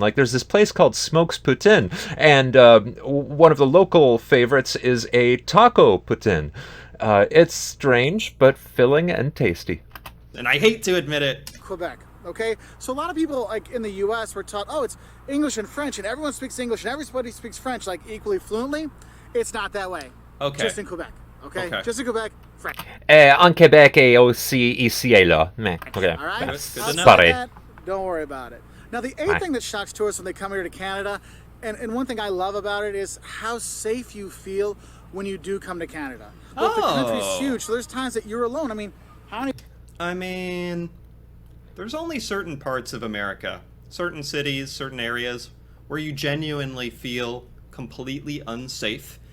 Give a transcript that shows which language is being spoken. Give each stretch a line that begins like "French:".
English: Like there's this place called Smokes Poutine, and one of the local favorites is a taco poutine. It's strange, but filling and tasty. And I hate to admit it. Quebec, okay? So a lot of people like in the US were taught, oh, it's English and French, and everyone speaks English and everybody speaks French like equally fluently. It's not that way. Okay. Just in Quebec. Okay? Just in Quebec, French.
French: En Québec et aussi ici et là. Mais, okay.
English: All right? Sorry. Don't worry about it. Now, the eighth thing that shocks tourists when they come here to Canada, and one thing I love about it is how safe you feel when you do come to Canada. Look, the country's huge, so there's times that you're alone. I mean, how many... I mean, there's only certain parts of America, certain cities, certain areas, where you genuinely feel completely unsafe.